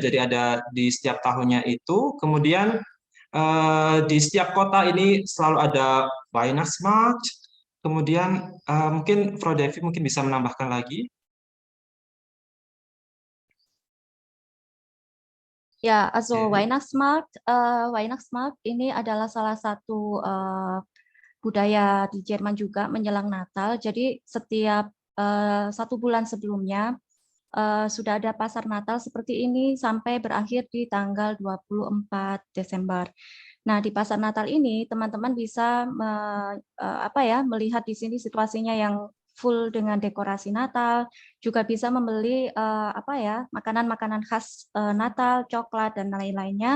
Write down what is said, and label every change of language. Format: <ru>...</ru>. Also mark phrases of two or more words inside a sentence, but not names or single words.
<id>Jadi ada di setiap tahunnya itu. Kemudian di setiap kota ini selalu ada Weihnachtsmarkt. Kemudian mungkin Frau Devi mungkin bisa menambahkan lagi. Ya, also Devi. Weihnachtsmarkt ini adalah salah satu budaya di Jerman juga menjelang Natal. Jadi setiap 1 bulan sebelumnya sudah ada pasar Natal seperti ini sampai berakhir di tanggal 24 Desember. Nah, di pasar Natal ini teman-teman bisa melihat di sini situasinya yang full dengan dekorasi Natal, juga bisa membeli makanan-makanan khas Natal, coklat dan lain-lainnya.</id>